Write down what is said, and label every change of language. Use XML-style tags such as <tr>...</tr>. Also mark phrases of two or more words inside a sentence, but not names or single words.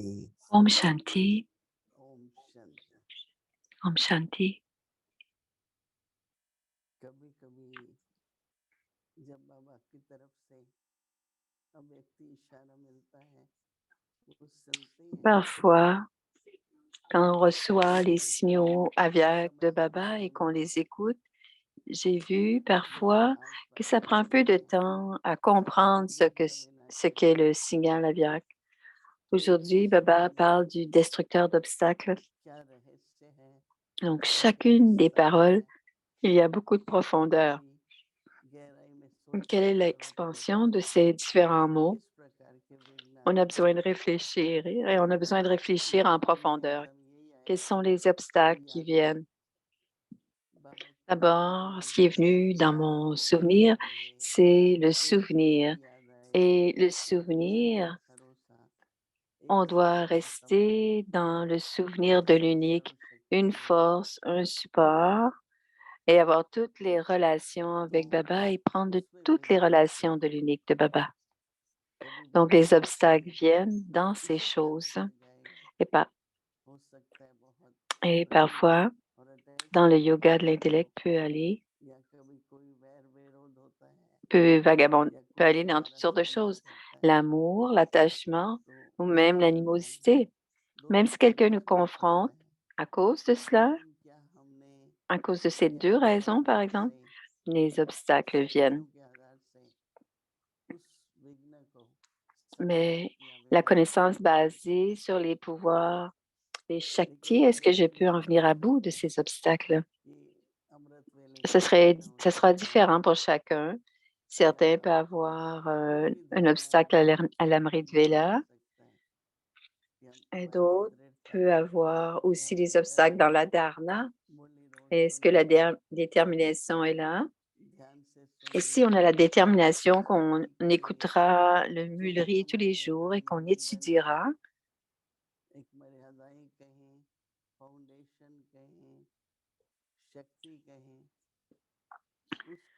<hi>ओम शांति, ओम शांति ओम शांति. कभी कभी जब बाबा की तरफ से अव्यक्त इशारा मिलता है वो सुनते हैं</hi> <fr>Parfois, quand on reçoit les signaux aviaques de Baba et qu'on les écoute, j'ai vu parfois que ça prend un peu de temps à comprendre ce qu'est le signal aviaque. Aujourd'hui, Baba parle du destructeur d'obstacles.</fr> <hi>क्या रहस्य है</hi> <fr>Donc, chacune des paroles, il y a beaucoup de profondeur.</fr> <hi>गहराई में सोचने</hi> <fr>Quelle est</fr> <hi>की जरूरत</hi> <fr>l'expansion de ces différents mots?</fr> <hi>किस प्रकार के विघ्न</hi> <fr>On a</fr> <hi>आते</hi> <fr>besoin de</fr> <hi>हैं</hi> <fr>réfléchir et on a besoin de réfléchir en profondeur.</fr> <hi>मतलब यही आया</hi> <fr>Quels sont les obstacles qui viennent?</fr> <hi>बाबा की</hi> <fr>D'abord, ce qui est venu dans mon souvenir, c'est le souvenir.</fr> <hi>याद आए</hi> <fr>Et le souvenir,</fr> <hi>भरोसा</hi> <fr>on doit rester dans le souvenir de l'unique, une force, un support, et avoir toutes les relations avec Baba et prendre de toutes les relations de l'unique de Baba. Donc, les obstacles viennent dans ces choses et,</fr> <hi>हो सकता है बहुत</hi> <fr>et parfois,</fr> <hi>और अटैच</hi> <fr>dans le yoga de l'intellect, peut aller,</fr> <hi>या कभी कोई वैर विरोध होता है</hi> <fr>peut vagabonder,</fr> <hi>या</hi> <fr>peut</fr> <hi>कोई</hi> <fr>aller dans toutes sortes de</fr> <hi>नाराजगी आ</hi> <fr>choses.</fr> <hi>सकता है</hi> <fr>L'amour, l'attachement</fr> <hi>तो</hi> <fr>ou même l'animosité. Même</fr> <hi>दोनों</hi> <fr>si</fr> <hi>चीजें</hi> <fr>quelqu'un nous</fr> <hi>उसमें शामिल</hi> <fr>confronte</fr> <hi>है</hi> <fr>à cause de cela,</fr> <hi>लेकिन क्या हमने</hi> <fr>à cause de ces deux</fr> <hi>ज्ञान के</hi> <fr>raisons, par</fr> <hi>आधार</hi> <fr>exemple,</fr> <hi>से</hi> <fr>les obstacles</fr> <hi>शक्तियों</hi> <fr>viennent.</fr> <hi>के आधार से उस विघ्न को समाप्त</hi> <fr>Mais</fr> <hi>किया</hi> <fr>la</fr> <hi>विनाश किया</hi> <fr>connaissance basée sur les pouvoirs des</fr> <hi>लेकिन</hi> <fr>Shaktis, est-ce que je</fr> <hi>कभी</hi> <fr>peux en venir à bout de</fr> <hi>होता है</hi> <fr>ces obstacles?</fr> <hi>कि अमृत वेले के विघ्न</hi> <fr>Ce</fr> <hi>होते</hi> <fr>sera</fr> <hi>हैं</hi> <fr>différent pour chacun. Certains peuvent avoir</fr> <hi>कोई</hi> <fr>un</fr> <hi>धारणा</hi> <fr>obstacle à</fr> <hi>हमारे</hi> <fr>l'Amrit</fr> <hi>मन में आ</hi> <fr>Vela</fr> <hi>सकता है कि हम</hi> <fr>et</fr> <hi>हमारी</hi> <fr>d'autres</fr> <hi>दृढ़ता</hi> <fr>peuvent avoir</fr> <hi>कि</hi> <fr>aussi</fr> <hi>हम</hi> <fr>des</fr> <hi>अटल</hi> <fr>obstacles dans</fr> <hi>हैं</hi> <fr>la dharana.</fr> <hi>मुरली रोज</hi> <fr>Est-ce que la</fr> <hi>सुनते हैं</hi> <fr>détermination est là?</fr> <hi>ध्यान से</hi> <fr>Et</fr> <hi>सुनेंगे</hi> <fr>si on a la détermination qu'on</fr> <hi>भक्ति करेंगे</hi> <fr>écoutera le</fr> <hi>जो भी</hi> <fr>Mulri tous les</fr> <hi>हमारे</hi> <fr>jours et qu'on</fr> <hi>मानदंड हैं</hi> <fr>étudiera,</fr> <hi>एक मर्यादाएं कहें फाउंडेशन कहें शक्ति कहें उसको</hi>